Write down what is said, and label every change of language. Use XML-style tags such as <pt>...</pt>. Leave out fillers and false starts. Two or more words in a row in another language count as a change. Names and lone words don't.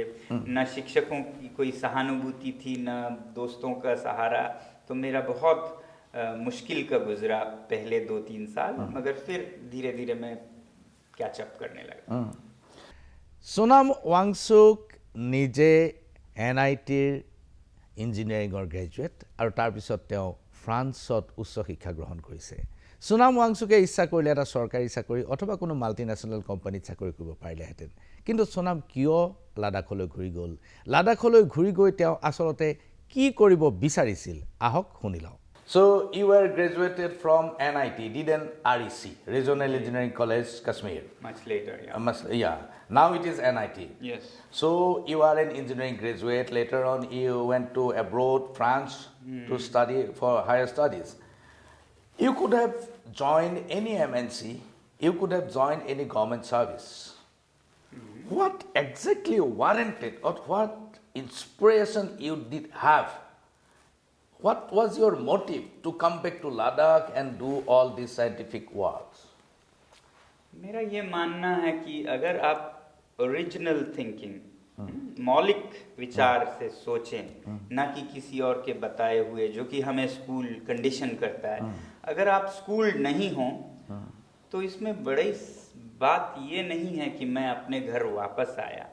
<hi>न शिक्षकों की कोई सहानुभूति थी, न दोस्तों का सहारा। तो मेरा बहुत मुश्किल का गुजरा पहले 2-3 साल, मगर फिर धीरे धीरे मैं कैचअप करने लगा।</hi> <as>सोनाम वांगचुक निजे NITৰ</as> <en>engineering graduate</en> <as>আৰু তাৰপিছত তেওঁ ফ্ৰান্সত উচ্চ শিক্ষা গ্ৰহণ কৰিছে। সোনাম ৱাংচুকে ইচ্ছা কৰিলে এটা চৰকাৰী চাকৰি অথবা কোনো</as> <en>multinational company</en> <as>চাকৰি কৰিব পাৰিলেহেঁতেন, কিন্তু সোনাম কিয় লাডাখলৈ ঘূৰি গ'ল? লাডাখলৈ ঘূৰি গৈ তেওঁ আচলতে কি কৰিব বিচাৰিছিল? আহক শুনি লওঁ।</as> <en>So you were graduated from NIT, didn't REC, Regional Engineering College, Kashmir. Much later, yeah. Yeah. Now it is NIT. Yes. So you are an engineering graduate. Later on, you went to abroad, France, to study for higher studies. You could have joined any MNC. You could have joined any government service. What exactly warranted or what inspiration you did have? What was your motive to come back to Ladakh and do all these scientific works?</en> <hi>मेरा ये मानना है कि अगर आप</hi> <en>original thinking,</en> <hi>मौलिक विचार से सोचें, ना कि किसी और के बताए हुए जो कि हमें स्कूल कंडीशन करता है। अगर आप स्कूल नहीं हो तो इसमें बड़ी बात ये नहीं है कि मैं अपने घर वापस आया।</hi>